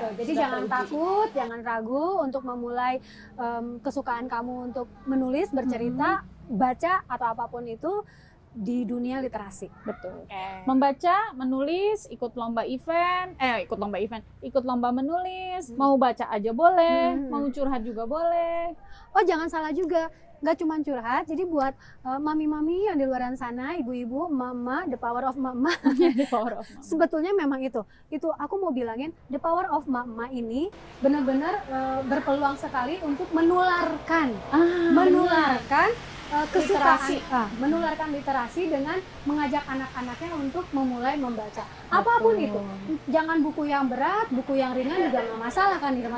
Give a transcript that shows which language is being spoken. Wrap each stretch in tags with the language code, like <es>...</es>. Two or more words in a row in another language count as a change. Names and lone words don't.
<id>Jadi jangan takut, jangan ragu untuk memulai kesukaan kamu untuk menulis, bercerita, baca atau apapun itu di dunia literasi. Betul. Membaca, menulis, ikut lomba menulis, mau baca aja boleh, mau curhat juga boleh. Oh, jangan salah juga, nggak cuma curhat. Jadi buat mami-mami yang di luar sana, ibu-ibu,</id> <en>mama, the power of mama. The power of mama.</en> <id>Sebetulnya memang itu aku mau bilangin,</id> <en>the power of mama</en> <id>ini benar-benar berpeluang sekali untuk menularkan kesukaan, menularkan literasi dengan mengajak anak-anaknya untuk memulai membaca. Apapun itu, jangan buku yang berat, buku yang ringan juga nggak masalah kan Irma.</id>